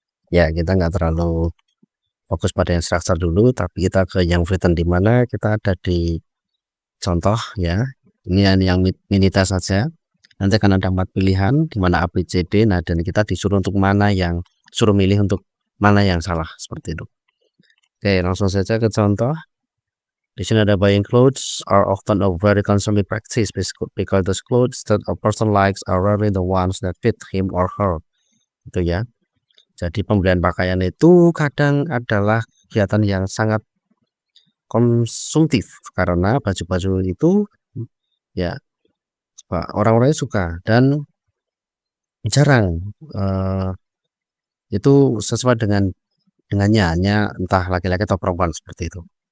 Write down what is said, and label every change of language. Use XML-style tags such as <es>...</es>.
<id>Ya, kita nggak terlalu fokus pada yang struktur dulu, tapi kita ke yang written, di mana kita ada di contoh ya. Ini yang mini test saja. Nanti akan ada 4 pilihan, di mana A, B, C, D. Nah, dan kita disuruh untuk suruh milih untuk mana yang salah, seperti itu. Oke, langsung saja ke contoh. Di sini ada</id> <en>buying clothes are often a very consuming practice because the clothes that a person likes are rarely the ones that fit him or her.</en> <id>Itu ya. Jadi pembelian pakaian itu kadang adalah kegiatan yang sangat konsumtif karena baju-baju itu ya orang-orangnya suka dan jarang itu sesuai dengannya, hanya entah laki-laki atau perempuan, seperti itu.</id>